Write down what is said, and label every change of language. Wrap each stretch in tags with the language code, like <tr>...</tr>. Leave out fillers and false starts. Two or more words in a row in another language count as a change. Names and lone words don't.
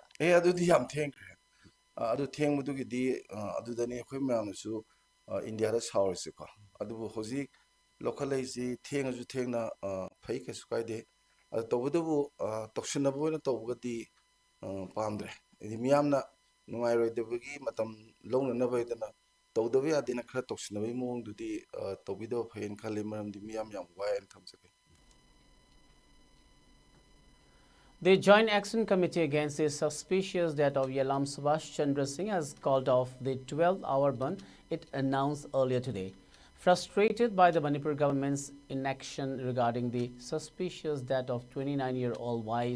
<mni>ꯑꯗꯨꯗꯤ ꯌꯥꯝ ꯊꯦꯡꯈ꯭ꯔꯦ ꯑꯗꯨ ꯊꯦꯡꯕꯗꯨꯒꯤꯗꯤ ꯑꯗꯨꯗꯅꯤ ꯑꯩꯈꯣꯏ ꯃꯌꯥꯝꯅꯁꯨ ꯏꯟꯗꯤꯌꯥꯗ ꯁꯥꯎꯔꯤꯁꯦꯀꯣ ꯑꯗꯨꯕꯨ ꯍꯧꯖꯤꯛ ꯂꯧꯈꯠꯂꯛꯏꯁꯤ ꯊꯦꯡꯉꯁꯨ ꯊꯦꯡꯅ ꯐꯩ ꯀꯩꯁꯨ ꯀꯥꯏꯗꯦ ꯑꯗꯨ ꯇꯧꯕꯇꯕꯨ ꯇꯧꯁꯤꯟꯅꯕ ꯑꯣꯏꯅ ꯇꯧꯕꯒꯗꯤ ꯄꯥꯝꯗ꯭ꯔꯦ ꯍꯥꯏꯗꯤ ꯃꯤꯌꯥꯝꯅ ꯅꯨꯡꯉꯥꯏꯔꯣꯏꯗꯕꯒꯤ ꯃꯇꯝ ꯂꯧꯅꯅꯕ ꯍꯥꯏꯗꯅ ꯇꯧꯗꯕ ꯌꯥꯗꯦꯅ ꯈꯔ ꯇꯧꯁꯤꯟꯅꯕꯒꯤ ꯃꯑꯣꯡꯗꯨꯗꯤ ꯇꯧꯕꯤꯗꯕ ꯐꯩꯅ ꯈꯜꯂꯤ ꯃꯔꯝꯗꯤ ꯃꯤꯌꯥꯝ ꯌꯥꯝ ꯋꯥꯏꯅ ꯊꯝꯖꯒꯦ</mni> <en>The Joint Action Committee against the suspicious death of Yalam Subhash Chandra Singh has called off the 12-hour ban it announced earlier today. Frustrated by the Manipur government's inaction regarding the suspicious death of 29-year-old Y.</en>